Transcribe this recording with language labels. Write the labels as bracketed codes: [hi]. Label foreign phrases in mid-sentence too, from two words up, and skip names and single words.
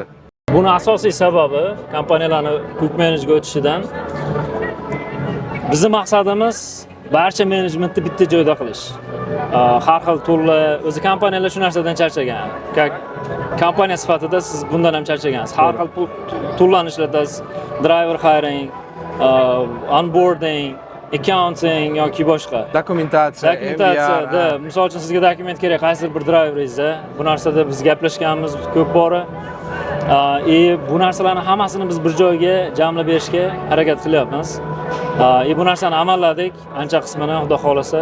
[uz] Buni asosiy sababi kompaniyalarning Quick Manage'ga o'tishidan bizning maqsadimiz barcha menejmentni bitta joyda qilish. Har xil turlar, o'zi kompaniyalar shu narsadan charchagan. Kompaniya sifatida siz bundan ham charchagansiz. Har xil turlarni ishlatasiz. [en] Driver hiring, onboarding, accounting [uz] yoki boshqa. Dokumentatsiya, Misol uchun sizga dokument kerak, qaysidir bir driveringizda. Bu narsada biz gaplashganmiz ko'p bora. Bu narsalarning hammasini biz bir joyga jamlab berishga harakat qilyapmiz. Bu narsani amalladik, ancha qismini xudo xolasa.